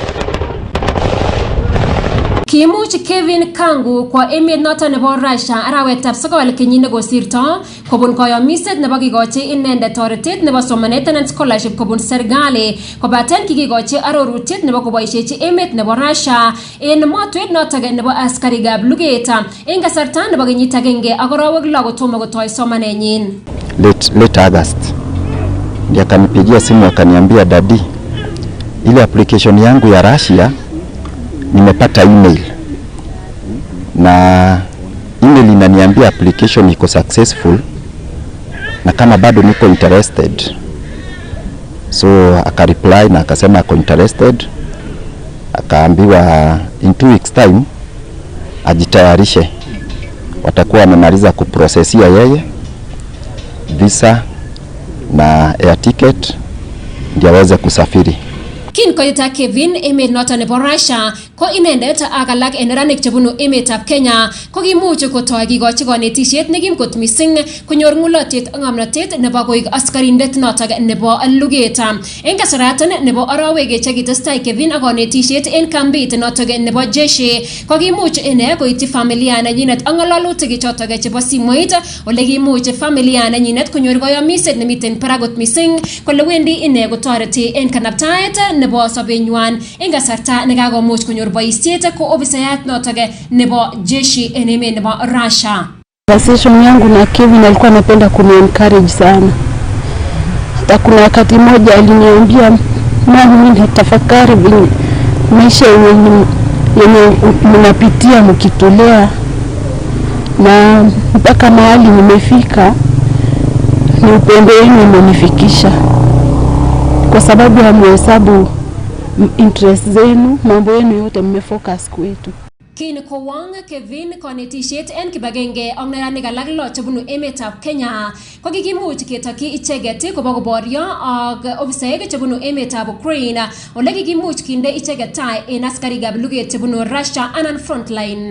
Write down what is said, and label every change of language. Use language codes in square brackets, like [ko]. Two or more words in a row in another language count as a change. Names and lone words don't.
[kln] Kimuch Kevin Kango kwa emet noton nebo Russia arawetab 9 kenyit nekosirto kobun koyomiset nebo kikochi inendet toretet nebo somanet [en] and scholarship [kln] kobun serikali kobaten kikikochi arorutiet nebo koboisiechi emet nebo Russia en motwet noton nebo askarikab luget en kasarta nebo kenyit agenge ak arawek 6 kotomo kotoi somanenyin. [sw] Late August ndiye akanipigia simu akaniambia, dadi, ile application yangu ya Russia nimepata email na email inaniambia application iko successful na kama bado niko interested. So akareply na akasema ako interested, akaambiwa [en] in 2 weeks time [sw] ajitayarishe, watakuwa wamemaliza kuprosesia yeye visa na [en] air ticket [sw] ndio aweze kusafiri. [kln] Kin koita Kevin emet noton nebo Russia ko inendet ak alak en neranik chebunu emetab Kenya ko kimuch kotoi kikochi konetisiet nekim kot mising konyor ng'ulotyet ak ng'omnotet nebo koik askarindet noton nebo luget. En kasaraton nebo arawek chekitestai Kevin ak konetisiet en kambit noton nebo jeshi ko kimuch ine koityi familia nenyinet ak ng'ololutik choton chebo simoit ole kimuch familia nenyinet konyor koyomiset nemiten parakot mising kole wendi ine kotoreti en kanaptaet nebo sobenywan en kasarta nekakomuch konyor boisiet ko ofisayat noton nebo jeshi en emet nebo Russia. [sw] Conversation yangu na Kevin alikuwa anapenda kuni-encourage sana. Hata kuna wakati mmoja aliniambia, mama, mimi natafakari maisha yenye mnapitia mkitolea, na mpaka mahali nimefika ni upendo wenu umenifikisha, kwa sababu ya mhesabu interest zenu, mambo yenu yote mmefocus kwetu. [kln] Kin ko wang Kevin konetishet en kibagenge ang neranik alak lo chebunu emetab Kenya ko kikimuch ketokyi icheget koba koboryo ak ofisaek chebunu emetab Ukraine ole kikimuch kinde icheget tai en askarikab luget chebunu Russia anan frontline.